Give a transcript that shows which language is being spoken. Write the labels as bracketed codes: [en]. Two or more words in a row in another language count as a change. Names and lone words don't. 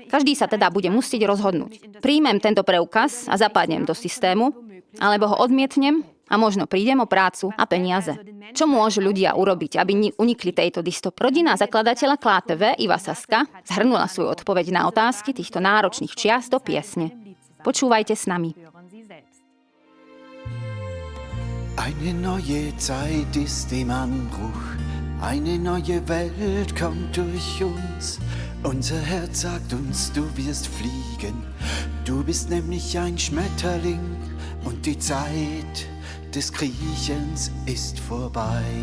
[sk] Každý sa teda bude musieť rozhodnúť. Príjmem tento preukaz a zapadnem do systému, alebo ho odmietnem a možno prídem o prácu a peniaze. Čo môžu ľudia urobiť, aby unikli tejto dystopii? Rodina zakladateľa KTV Iva Saska zhrnula svoju odpoveď na otázky týchto náročných čias do piesne. Počúvajte s nami. [de] Eine neue Zeit ist im Anbruch. Eine neue Welt kommt durch uns. Unser Herz sagt uns, du wirst fliegen. Du bist nämlich ein Schmetterling und die Zeit des Kriechens ist vorbei.